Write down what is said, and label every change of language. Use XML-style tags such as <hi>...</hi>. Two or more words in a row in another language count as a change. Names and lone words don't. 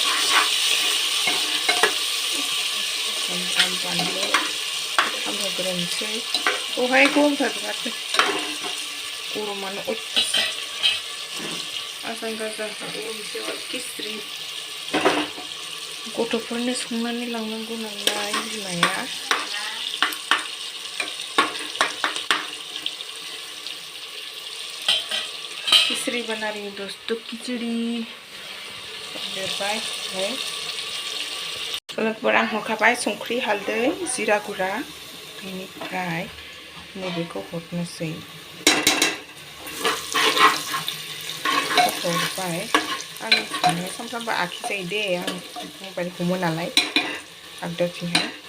<brx>सामब्राम बानलु खामहोग्रोनोसै दहाय गरमथार बिरादनो गरमानो अयथासार आजां गाजां गरमसो खिचरि गथ'फोरनो संनानै लांनांगौ नालाय बिमाया खिचरि</brx> <hi>बना रही हूँ दोस्तों</hi> <brx>खिचड़ी देरबाय लोगोफोर आं हरखाबाय संख्रि हालदै जिरा गुरा बेनिफ्राय नैबेखौ हरनोसै हरबाय आं संनाया सानफ्रामबो आखिजायो दे आं मबाइल हमो नालाय आगदाथिंहाय</brx>